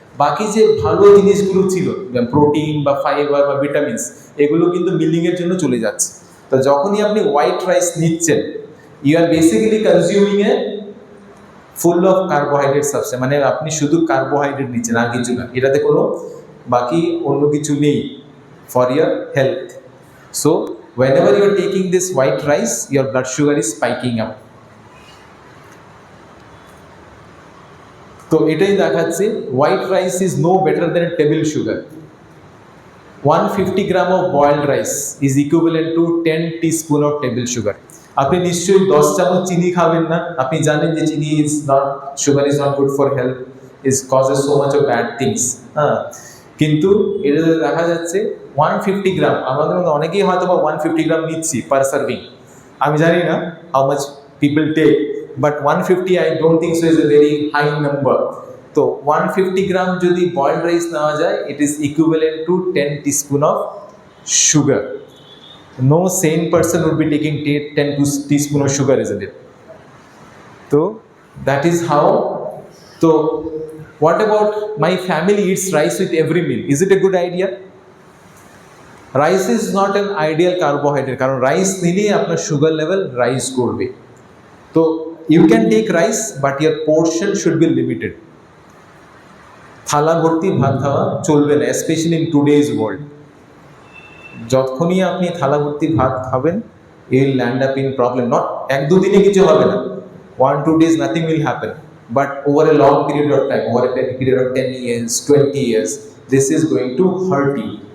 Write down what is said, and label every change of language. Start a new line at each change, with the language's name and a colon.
Bangla: বাকি যে ভালো জিনিসগুলো ছিল প্রোটিন বা ফাইবার বা ভিটামিনস, এগুলো কিন্তু মিলিংয়ের জন্য চলে যাচ্ছে। তো যখনই আপনি হোয়াইট রাইস নিচ্ছেন,
English: you are basically consuming a full of carbohydrate substance, মানে
Bangla: আপনি শুধু কার্বোহাইড্রেট নিচ্ছেন আর কিছু না, এটাতে কোনো বাকি অন্য কিছু নেই
English: For your health. So whenever you are taking this white rice, your blood sugar is spiking up.
Bangla: তো এটাই দেখাচ্ছে
English: white rice is no better than table sugar. 150 gram of boiled rice is equivalent to 10 teaspoon of table sugar.
Bangla: আপনি নিশ্চয়ই 10 চামচ চিনি খাবেন না, আপনি জানেন যে চিনি
English: is not, sugar is not good for health, it causes so much of bad things,
Bangla: কিন্তু এটা দেখা যাচ্ছে 150 গ্রাম, আমাদের মধ্যে অনেকেই হয়তো বা 150 গ্রাম নিচ্ছি পার সার্ভিং, আমি জানি না
English: How much people take, but 150 I don't think so is a very high number.
Bangla: তো 150 গ্রাম যদি বয়েলড রাইস নেওয়া যায়,
English: It is equivalent to 10 teaspoon of sugar. No sane person would be taking 10 teaspoon of sugar, isn't it? তো that is how. তো what about my family eats rice with every meal? Is it a good idea? Rice is not an ideal carbohydrate,
Bangla: কারণ rice নিলে আপনার sugar level rise করবে।
English: তো you can take rice but your portion should be limited.
Bangla: থালা ভর্তি ভাত খাওয়া চলবে না,
English: Specially in today's world.
Bangla: যখনই আপনি থালা ভর্তি ভাত খাবেন,
English: You will land up in problem.
Bangla: Not এক দুদিনে কিছু হবে না,
English: 1-2 days nothing will happen, but over a long period of time, over a period of 10 years, 20 years, this is going to hurt you.